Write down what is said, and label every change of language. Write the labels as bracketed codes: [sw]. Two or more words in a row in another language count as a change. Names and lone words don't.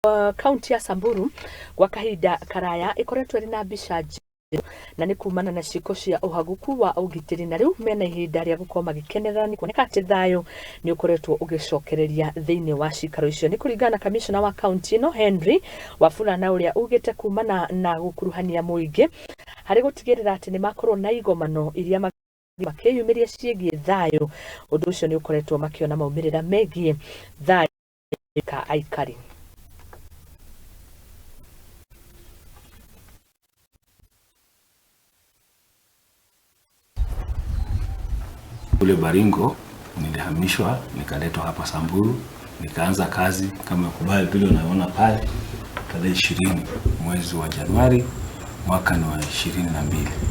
[ki] Kaunti ya Samburu kwa kahinda karaya ikoretwo ri na mbica na ni kuumana na ciiko cia uhaguku wa ugitiri na riu mena ihinda ria gukorwo magikenerera ni kuoneka ati thayu ni ukoretwo ugicokereiria thiini wa ciikaro icio ni kuringana kamicina wa kaunti ino Henry wafula na uria ugite kuumana na gukuruhania muingi hari gutigirira ati nimakorwo na igomano iria makiyumiria ciigii thayu undu ucio ni ukoretwo makiona maumirira megie thayu ka aikari. [sw] Kule Baringo nilihamishwa nikaletwa hapa Samburu, nikaanza kazi kama kubali vile unaona pale tarehe 20 mwezi wa Januari mwaka wa 2022.